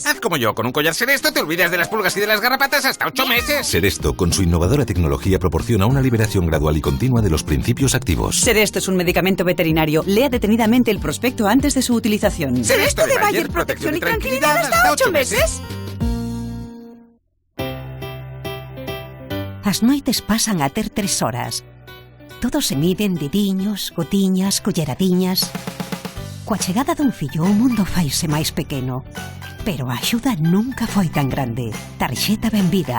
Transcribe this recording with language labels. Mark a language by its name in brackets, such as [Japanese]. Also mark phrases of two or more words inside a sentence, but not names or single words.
[Spanish] Haz como yo, con un collar Seresto te olvidas de las pulgas y de las garrapatas hasta 8 meses. Seresto, con su innovadora tecnología, proporciona una liberación gradual y continua de los principios activos. Seresto es un medicamento veterinario. Lea detenidamente el prospecto antes de su utilización. Seresto de Bayer, protección y tranquilidad hasta 8 meses. [Galician] As noites pasan a ter 3 horas. Todos se miden dediños, gotiñas, colleradiñas. Coa chegada dun fillo, o mundo faise máis pequeno. Pero a axuda nunca foi tan grande. Tarxeta Benvida.